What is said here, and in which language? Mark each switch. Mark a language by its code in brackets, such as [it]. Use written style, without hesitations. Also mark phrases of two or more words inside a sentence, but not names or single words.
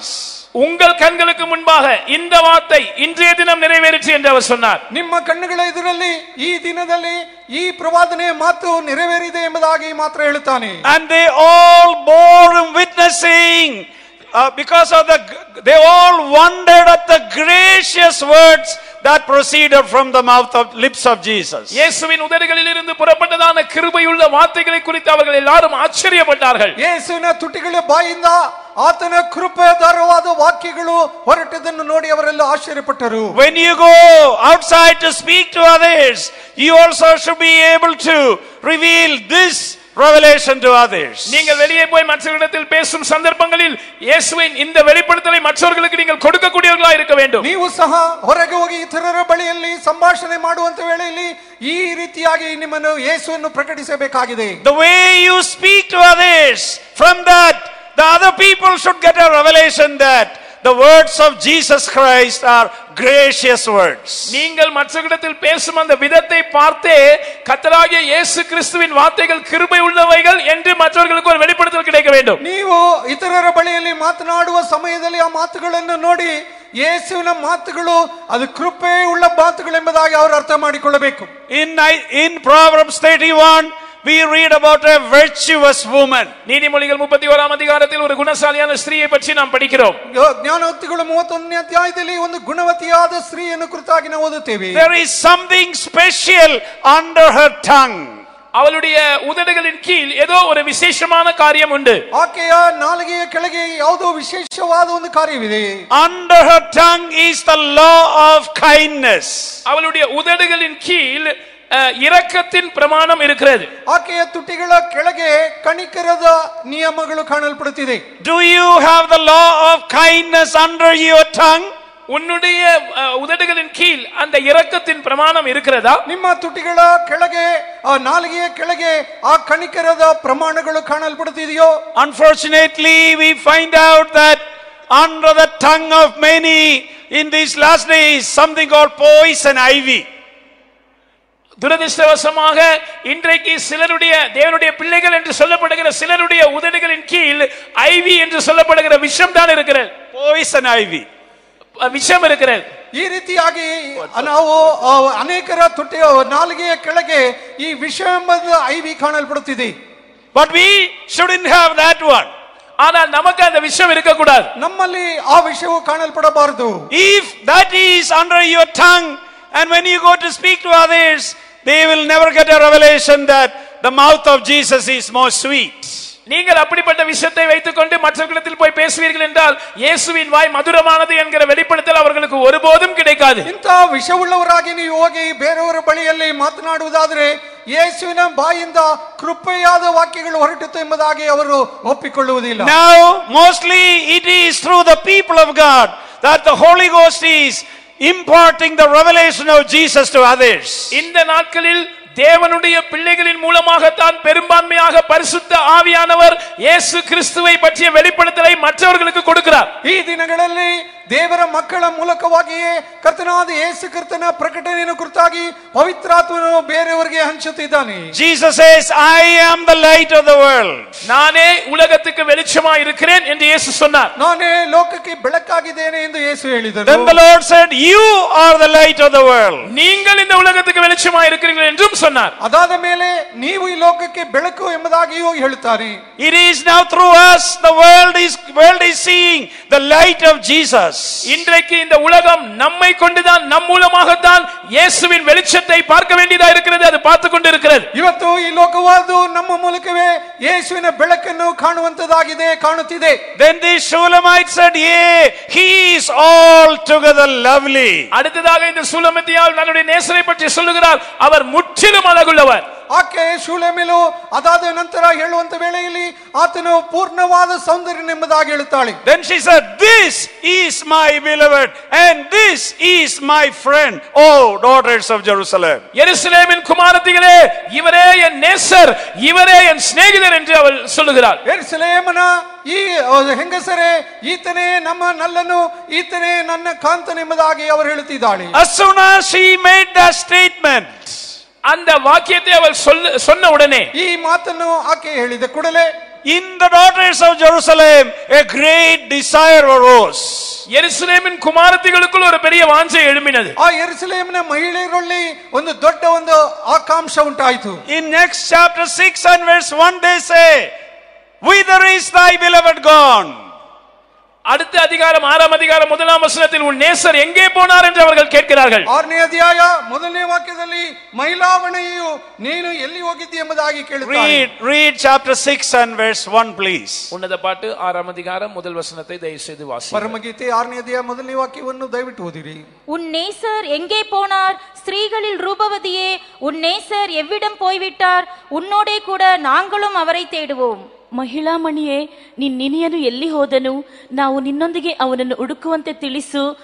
[ta] உங்கள் கண்களுக்கு முன்பாக இந்த வார்த்தை இன்றைய தினம் நிறைவேறிச்சு என்று அவர் சொன்னார். [kn] ನಿಮ್ಮ ಕಣ್ಣುಗಳ ಎದುರಲ್ಲಿ ಈ ದಿನದಲ್ಲಿ ಈ ಪ್ರವಾದನೆಯ ಮಾತು ನೆರವೇರಿದೆ ಎಂಬುದಾಗಿ ಮಾತ್ರ ಹೇಳುತ್ತಾನೆ. [en] And they all bore him witnessing, because of they all wondered at the gracious words that proceeded from the lips of Jesus. [ta] இயேசுவின் உதடுகளில் இருந்து புறப்பட்டதான கிருபையுள்ள வார்த்தைகளை குறித்து அவர்கள் எல்லாரும் ஆச்சரியப்பட்டார்கள். [kn] ಯೇಸುವಿನ ತುಟಿಗಳ ಬಾಯಿಂದ ಆತನ ಕೃಪೆದಾರವಾದ ವಾಕ್ಯಗಳು ಹೊರಟದನ್ನು ನೋಡಿ ಅವರೆಲ್ಲ ಆಶ್ಚರ್ಯಪಟ್ಟರು. [en] When you go outside to speak to others, you also should be able to reveal this revelation to others. [ta] நீங்கள் வெளியே போய் மற்றவர்களிடத்தில் பேசும் சந்தர்ப்பங்களில் இயேசுவின் இந்த வெளிப்படுத்தலை மற்றவர்களுக்கு நீங்கள் கொடுக்கக்கூடியவர்களாக இருக்க வேண்டும். [kn] ನೀವು ಸಹ ಹೊರಗೆ ಹೋಗಿ ಇತರರ ಬಳಿಯಲ್ಲಿ ಸಂಭಾಷಣೆ ಮಾಡುವಂತ ವೇಳೆಯಲ್ಲಿ ಈ ರೀತಿಯಾಗಿ ನಿಮ್ಮನ್ನು ಯೇಸುವನ್ನು ಪ್ರಕಟಿಸಬೇಕಾಗಿದೆ. [en] The way you speak to others, from that the other people should get a revelation that the words of Jesus Christ are gracious words. [ta] நீங்கள் மற்றவர்களிடத்தில் பேசும் அந்த விதத்தை பார்த்தே கர்த்தராகிய இயேசு கிறிஸ்துவின் வார்த்தைகள் கிருபை உள்ளவைகள் என்று மற்றவர்களுக்கு ஒரு வெளிப்படுத்தல் கிடைக்க வேண்டும். [kn] ನೀವು ಇತರರ ಬಳಿಯಲ್ಲಿ ಮಾತನಾಡುವ ಸಮಯದಲ್ಲಿ ಆ ಮಾತುಗಳನ್ನು ನೋಡಿ ಯೇಸುವಿನ ಮಾತುಗಳು ಅದು ಕೃಪೆ ಉಳ್ಳ ಮಾತುಗಳು ಎಂಬುದಾಗಿ ಅವರು ಅರ್ಥ ಮಾಡಿಕೊಳ್ಳಬೇಕು. [en] In Proverbs 31 we read about a virtuous woman. [ta] நீதிமொழிகள் 31ஆம் அதிகாரத்தில் ஒரு குணசாலியான ஸ்திரீயை பற்றி நாம் படிக்கிறோம். [kn] ಜ್ಞಾನೋಕ್ತಿಗಳು 31ನೇ ಅಧ್ಯಾಯದಲ್ಲಿ ಒಂದು ಗುಣವತಿಯಾದ ಸ್ತ್ರೀಯನ್ನು ಕುರಿತಾಗಿ ನಾವು ಓದುತ್ತೇವೆ. [en] There is something special under her tongue. [ta] அவளுடைய உதடுகளின் கீழ் ஏதோ ஒரு விசேஷமான காரியம் உண்டு. [kn] ಆಕೆಯ ನಾಲಿಗೆಯ ಕೆಳಗೆ ಯಾವುದೋ ವಿಶೇಷವಾದ ಒಂದು ಕಾರ್ಯವಿದೆ. [en] Under her tongue is the law of kindness. [ta] அவளுடைய உதடுகளின் கீழ் இரக்கத்தின் பிரமாணம் இருக்கிறது. [kn] ಆಕೆಯ ತುಟಿಗಳ ಕೆಳಗೆ ಕನಿಕರದ ನಿಯಮಗಳು ಕಾಣಲ್ಪಡುತ್ತಿದೆ. [en] Do you have the law of kindness under your tongue? [ta] உன்னுடைய உதடுகளின் கீழ் அந்த இரக்கத்தின் பிரமாணம் இருக்கிறதா? [kn] ನಿಮ್ಮ ತುಟಿಗಳ ಕೆಳಗೆ ನಾಲಿಗೆಯ ಕೆಳಗೆ ಆ ಕನಿಕರದ ಪ್ರಮಾಣಗಳು ಕಾಣಲ್ಪಡುತ್ತಿದೆಯೋ? [en] Unfortunately, we find out that under the tongue of many in these last days something called poison ivy. [ta] துரதிர்ஷ்டவசமாக இன்றைக்கு சிலருடைய தேவனுடைய பிள்ளைகள் என்று சொல்லப்படுகிற சிலருடைய உதடுகளின் கீழ் ஐவி என்று சொல்லப்படுகிற விஷம் தான் இருக்கிறது. [en] Poison ivy. [ta] விஷம் இருக்கிறது. [kn] ಈ ರೀತಿಯಾಗಿ ನಾವು ಅನೇಕರ ತುಟಿಯ ನಾಲಿಗೆಯ ಕೆಳಗೆ ಈ ವಿಷ ಎಂಬ ಐವಿ ಕಾಣಲ್ಪಡುತ್ತಿದೆ. [en] But we shouldn't have that one. [ta] ஆனால் நமக்கு அந்த விஷம் இருக்க கூடாது. [kn] ನಮ್ಮಲ್ಲಿ ಆ ವಿಷಯವು ಕಾಣಲ್ಪಡಬಾರದು. [en] If that is under your tongue, and when you go to speak to others, they will never get a revelation that the mouth of Jesus is more sweet. [ta] நீங்கள் அப்படிப்பட்ட விஷயத்தை வைத்துக்கொண்டு மற்றவர்களிடத்தில் போய் பேசுவீர்கள் என்றால் இயேசுவின் வாய் மதுரமானது என்கிற வெளிப்படுத்தல் அவர்களுக்கு ஒருபோதும் கிடைக்காது. [kn] ಇಂಥ ವಿಷವುಳ್ಳವರಾಗಿ ನೀವು ಹೋಗಿ ಬೇರೆಯವರ ಬಳಿಯಲ್ಲಿ ಮಾತನಾಡುವುದಾದರೆ ಯೇಸುವಿನ ಬಾಯಿಂದ ಕೃಪೆಯಾದ ವಾಕ್ಯಗಳು ಹೊರಟಿತು ಎಂಬುದಾಗಿ ಅವರು ಒಪ್ಪಿಕೊಳ್ಳುವುದಿಲ್ಲ. [en] Now mostly it is through the people of God that the Holy Ghost is imparting the revelation of Jesus to others. [ta] இந்த நாட்களில் தேவனுடைய பிள்ளைகளின் மூலமாகத்தான் பெரும்பான்மையாக பரிசுத்த ஆவியானவர் இயேசு கிறிஸ்துவை பற்றிய வெளிப்படுத்தலை மற்றவர்களுக்கு கொடுக்கிறார். [kn] ಈ ದಿನಗಳಲ್ಲಿ ದೇವರ ಮಕ್ಕಳ ಮೂಲಕವಾಗಿಯೇ ಕರ್ತನಾದ ಯೇಸು ಕ್ರಿಸ್ತನ ಪ್ರಕಟಣೆಯನ್ನು ಕುರಿತಾಗಿ ಪವಿತ್ರಾತ್ಮನು ಬೇರೆಯವರಿಗೆ ಹಂಚುತ್ತಿದ್ದಾನೆ. [en] Jesus says, I am the light of the world. [ta] நானே உலகத்துக்கு வெளிச்சமாய் இருக்கிறேன் என்று இயேசு சொன்னார். [kn] ನಾನೇ ಲೋಕಕ್ಕೆ ಬೆಳಕಾಗಿದ್ದೇನೆ ಎಂದು ಯೇಸು ಹೇಳಿದನು. [en] Then the Lord said, you are the light of the world. [ta] நீங்கள் இந்த உலகத்துக்கு வெளிச்சமாய் இருக்கிறீர்கள் என்றும் சொன்னார். [kn] ಅದಾದ ಮೇಲೆ ನೀವು ಈ ಲೋಕಕ್ಕೆ ಬೆಳಕು ಎಂಬುದಾಗಿಯೂ ಹೇಳುತ್ತಾರೆ. [en] It is now through us the world is seeing the light of Jesus. [ta] இன்றைக்கு இந்த உலகம் நம்மை கொண்டுதான் நம் மூலமாகத்தான் இயேசுவின் வெளிச்சத்தை பார்க்க வேண்டியதா இருக்கிறது. அது பார்த்து கொண்டிருக்கிறது. [kn] ಇವತ್ತು ಈ ಲೋಕವಾದು ನಮ್ಮ ಮೂಲಕವೇ ಯೇಸುವಿನ ಬೆಳಕನ್ನು ಕಾಣುವಂತದಾಗಿದೆ, ಕಾಣುತ್ತಿದೆ. [en] Then the Shulamite said, "Yea, he is altogether lovely." [ta] அடுத்ததாக இந்த சூலமித்தியால் தன்னுடைய நேசரை பற்றி சொல்லுகிறார். அவர் முற்றிலும் அழகுள்ளவர். [kn] ಆಕೆ ಶೂಲೇಮಿಲು ಅದಾದ ನಂತರ ಹೇಳುವಂತ ವೇಳೆಯಲ್ಲಿ ಆತನು ಪೂರ್ಣವಾದ ಸೌಂದರ್ಯನೆಂಬುದಾಗಿ ಹೇಳುತ್ತಾಳೆ. [en] Then she said, "This is my beloved and this is my friend, oh daughters of Jerusalem." [ta] எருசலேமின் குமாரத்திகளே, இவரே என் நேசர், இவரே என் சிநேகிதர் என்று அவள் சொல்லுகிறார். [kn] ಯೆರೂಸಲೇಮನ ಈ ಹೆಂಗಸರೇ, ಈತನೇ ನಮ್ಮ ನಲ್ಲನು, ಈತನೇ ನನ್ನ ಕಾಂತನೆಂಬುದಾಗಿ ಅವರು ಹೇಳುತ್ತಿದ್ದಾಳೆ. [en] As soon as she made that statement, [ta] அந்த வாக்கியத்தை அவள் சொன்ன உடனே, [kn] ಈ ಮಾತನ್ನು ಆಕೆ ಹೇಳಿದ ಕೂಡಲೇ, [en] in the daughters of Jerusalem a great desire arose. [ta] எருசலேமின் குமாரத்திகளுக்குள் ஒரு பெரிய வாஞ்சை எழும்பினது. [kn] ಆ ಯೆರೂಸಲೇಮಿನ ಮಹಿಳೆಯರಲ್ಲಿ ಒಂದು ದೊಡ್ಡ ಒಂದು ಆಕಾಂಕ್ಷ ಉಂಟಾಯಿತು. [en] In next chapter 6 and verse 1 they say, "Whither is thy beloved gone?" [ta] அடுத்த அதிகாரம் 6ஆம் அதிகாரம் 1ஆம் வசனத்தில் உன் நேசர் எங்கே போனார் என்று அவர்கள் கேட்கிறார்கள். [kn] 6ನೇ ಅಧ್ಯಾಯ 1ನೇ ವಾಕ್ಯದಲ್ಲಿ ಮಹಿಳಾವಣೆಯು ನೀನು ಎಲ್ಲಿ ಹೋಗಿದ್ದೀ ಎಂಬುದಾಗಿ ಕೇಳುತ್ತಾರೆ. [en] Read chapter 6 and verse 1 please. [ta] உன்னத பாட்டு 6ஆம் அதிகாரம் முதல் வசனத்தை தயவு செய்து வாசியுங்கள். [kn] ಪರಮಗೀತೆ 6ನೇ ಅಧ್ಯಾಯ 1ನೇ ವಾಕ್ಯವನ್ನು ದಯವಿಟ್ಟು ಓದಿರಿ. [ta] உன் நேசர் எங்கே போனார்? ஸ்திரீகளில் ரூபவதியே, உன் நேசர் எவ்விடம் போய்விட்டார்? உன்னோடே கூட நாங்களும் அவரை தேடுவோம். [kn] ಮಹಿಳಾಮಣಿಯೇ, ನಿನ್ನಿನಿಯನು ಎಲ್ಲಿ ಹೋದನು? ನಾವು ನಿನ್ನೊಂದಿಗೆ ಅವನನ್ನು ಹುಡುಕುವಂತೆ ತಿಳಿಸು.